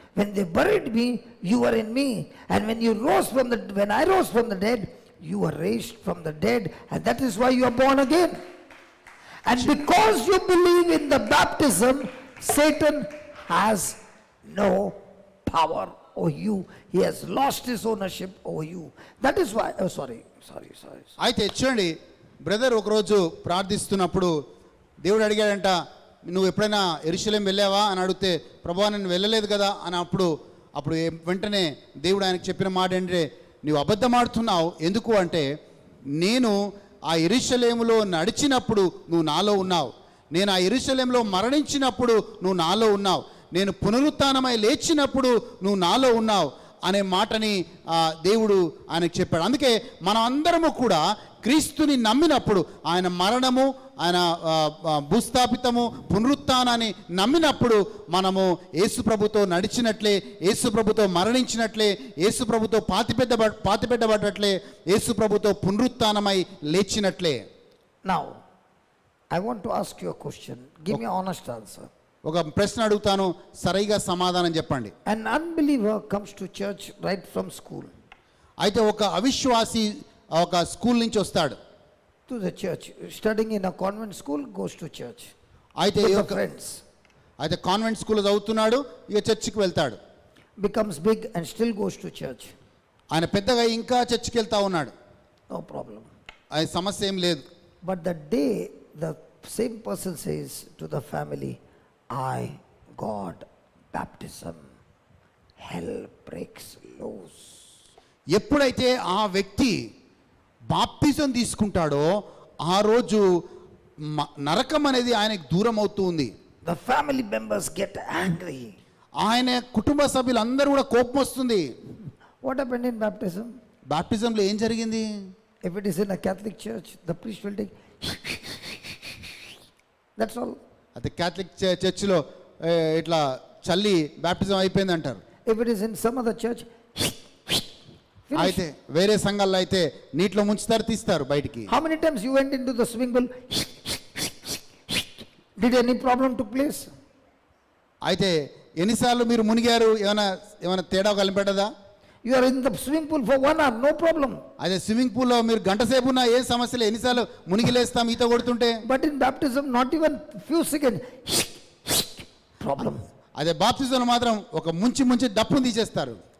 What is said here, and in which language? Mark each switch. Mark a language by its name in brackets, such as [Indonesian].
[English] When they buried me, you were in me. And when I rose from the dead, you were raised from the dead, and that is why you are born again. And because you believe in the baptism, Satan has no power over you. He has lost his ownership over you. That is why, sorry. [Telugu] అయితే చూడండి brother ఒకరోజు ప్రార్థిస్తున్నప్పుడు దేవుడు అడిగాడంట, నువ్వు ఎప్పుడైనా యెరూషలేం వెళ్ళావా అని అడిగితే, ప్రభువా నేను వెళ్ళలేదు కదా అని అప్పుడు వెంటనే దేవుడు ఆయనకు చెప్పిన మాట ఏంటంటే, నువ్వు అబద్ధం ఆడుతున్నావు. ఎందుకు అంటే, నేను ఆ యెరూషలేములో నడిచినప్పుడు నువ్వు నాలో ఉన్నావు, నేను ఆ యెరూషలేంలో మరణించినప్పుడు నువ్వు నాలో ఉన్నావు, నేను పునరుత్థానమై లేచినప్పుడు నువ్వు నాలో ఉన్నావు అనే మాటని దేవుడు ఆయనకు చెప్పాడు. అందుకే మనం అందరము కూడా క్రీస్తుని నమ్మినప్పుడు, ఆయన మరణము, ఆయన భూస్థాపితము, పునరుత్థానాన్ని నమ్మినప్పుడు మనము యేసు ప్రభుతో నడిచినట్లే, యేసు ప్రభుతో మరణించినట్లే, యేసు ప్రభుతో పాతిపెట్టబడ్డట్లే, యేసు ప్రభుతో పునరుత్థానమై లేచినట్లే. [English] Now, I want to ask you a question. Give me an honest answer. [Telugu] ఒక ప్రశ్న అడుగుతాను, సరిగా సమాధానం చెప్పండి. [English] An unbeliever comes to church right from school. [Telugu] అయితే ఒక అవిశ్వాసి ఒక స్కూల్ నుంచి వస్తాడు. [English] To the church, studying in a convent school, goes to church. [Telugu] అయితే [English] friends. [Telugu] అయితే కాన్వెంట్ స్కూల్లో చదువుతున్నాడు, ఇక చర్చికి వెళ్తాడు. [English] Becomes big and still goes to church. [Telugu] ఆయన పెద్దగా ఇంకా చర్చికి వెళ్తా ఉన్నాడు. [English] No problem. [Telugu] అది సమస్య ఏం లేదు. [English] But the day the same person says to the family, I got baptism, hell breaks loose. [Telugu] ఎప్పుడైతే ఆ వ్యక్తి బాప్తిజం తీసుకుంటాడో ఆ రోజు నరకం అనేది ఆయనకు దూరం అవుతూ ఉంది. [English] The family members get angry. [Telugu] ఆయన కుటుంబ సభ్యులందరూ కూడా కోపం వస్తుంది. [English] What happened in baptism? [Telugu] బాప్టిజంలో ఏం జరిగింది? [English] If it is in a Catholic church, the priest will take that's all. [Telugu] అయితే క్యాథలిక్ చర్చిలో ఇట్లా చల్లి బాప్టిజం అయిపోయింది అంటారు. [English] If it is in some other church, [Telugu] అయితే వేరే సంఘాల్లో అయితే నీటిలో ముంచుతారు, తీస్తారు బయటికి. [English] How many times you went into the swimming pool? Did any problem took place? [Telugu] అయితే ఎన్నిసార్లు మీరు మునిగారు? ఏమైనా తేడా కనిపెట్టదా? [English] You are in the swimming pool for 1 hour, no problem. [Telugu] అదే స్విమ్మింగ్ పూల్లో మీరు గంట సేపు ఉన్నా ఏ సమస్యలు, ఎన్నిసార్లు మునిగిలేస్తాం ఈత కొడుతుంటే. [English] But in baptism, not even few seconds, problem. [Telugu] అదే బాప్తిజంలో మాత్రం ఒక ముంచి దప్పును తీసేస్తారు.